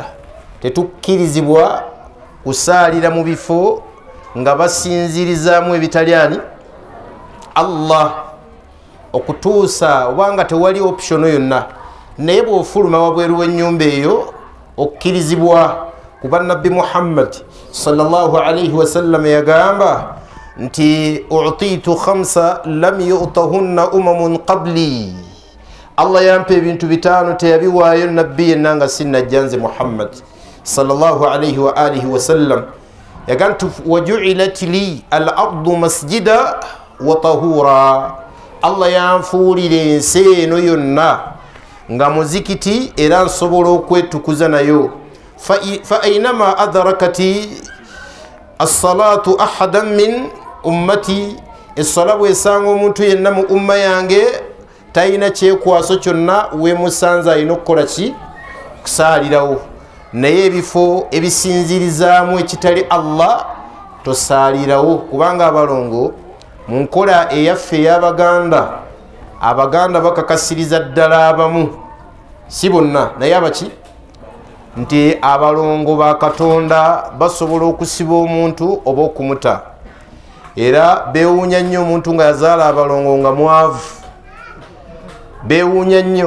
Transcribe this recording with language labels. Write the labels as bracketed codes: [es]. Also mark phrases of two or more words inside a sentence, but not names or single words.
[lg] tetukkirizibwa kusaalira mu bifo nga basinzirizaamu ebitali ani? Allah, okutuusa obanga tewali option yonna. naye bw'ofuluma wabweru w'ennyumba eyo okkirizibwa kuba nabbi Muhammad [ar] صلى الله عليه وسلم [lg] yagamba nti [ar] أعطيت خمسا لم يعطهن أمم قبلي, [lg] Allah yampa ebintu bitano teyabiwaayo nabbi yenna nga sinnajjanze Muhammad [ar] صلى الله عليه وآله وسلم. [lg] Yagantu [ar] وجعلت لي الأرض مسجدا وطهورا, [lg] Allah yanfuulira ensi eno yonna nga muzikiti era nsobola okwetukuza nayo. [ar] فأينما أدركت الصلاة أحدا من أمتي, [lg] essala bwesanga omuntu yenna mu umma yange talina kyekwaso kyonna wemusanze alina okukola ki? Kusaalirawo. Naye ebifo ebisinzirizaamu ekitali Allah tosaalirawo, kubanga abalongo mu nkola eyaffe ey'Abaganda, Abaganda bakakasiriza ddala abamu, si bonna naye abaki, nti abalongo ba Katonda basobola okusiba omuntu oba okumuta, era beewuunya nnyo omuntu nga yazaala abalongo nga mwavu, beewuunya nnyo.